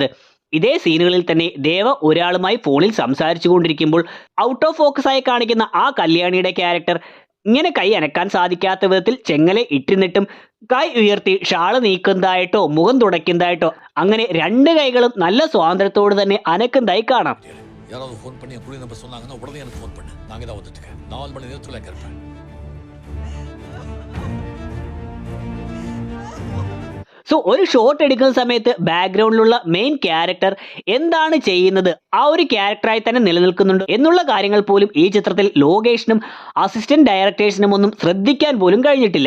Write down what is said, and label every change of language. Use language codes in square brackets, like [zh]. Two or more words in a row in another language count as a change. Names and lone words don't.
[ml] ഇതേ സീനുകളിൽ തന്നെ ദേവ ഒരാളുമായി ഫോണിൽ സംസാരിച്ചു കൊണ്ടിരിക്കുമ്പോൾ [en] out of focus [ml] ആയി കാണിക്കുന്ന ആ കല്യാണിയുടെ ക്യാരക്ടർ ഇങ്ങനെ കൈ അനക്കാൻ സാധിക്കാത്ത വിധത്തിൽ ചെങ്ങലെ ഇട്ടിരുന്നിട്ടും കൈ ഉയർത്തി ഷാള് നീക്കുന്നതായിട്ടോ മുഖം തുടയ്ക്കുന്നതായിട്ടോ അങ്ങനെ രണ്ട് കൈകളും നല്ല സ്വാതന്ത്ര്യത്തോട് തന്നെ അനക്കുന്നതായി കാണാം. [ta] யாராவது ஃபோன் பண்ணி என் குடி நம்பர் சொன்னாங்கன்னா உடனே எனக்கு ஃபோன் பண்ணு. நான் தான் வந்துட்டேன். 4 மணி நேரத்துல இருப்பேன். [ml] സോ ഒരു ഷോട്ട് എടുക്കുന്ന സമയത്ത് [en] background main character [ml] എന്താണ് ചെയ്യുന്നത്, ആ ഒരു ക്യാരക്ടറായി തന്നെ നിലനിൽക്കുന്നുണ്ട് എന്നുള്ള കാര്യങ്ങൾ പോലും ഈ ചിത്രത്തിൽ ലോകേഷിനും [en] assistant directors [ml] ഒന്നും ശ്രദ്ധിക്കാൻ പോലും കഴിഞ്ഞിട്ടില്ല.